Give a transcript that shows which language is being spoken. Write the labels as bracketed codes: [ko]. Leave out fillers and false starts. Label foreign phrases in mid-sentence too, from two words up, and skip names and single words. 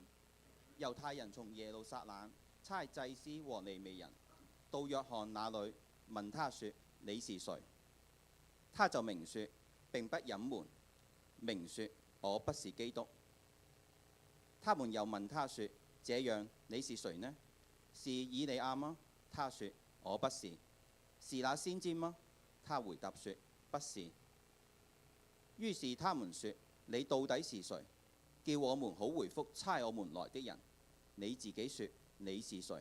[zh] 猶太人從耶路撒冷差祭司和利未人到約翰那裏，問他說：你是誰？他就明說，並不隱瞞，明說：我不是基督。他們又問他說：這樣你是誰呢？是以利亞嗎？他說：我不是。是那先知嗎？他回答說：不是。於是他們說：你到底是誰？叫我們好回覆差我們來的人。你自己說你是誰？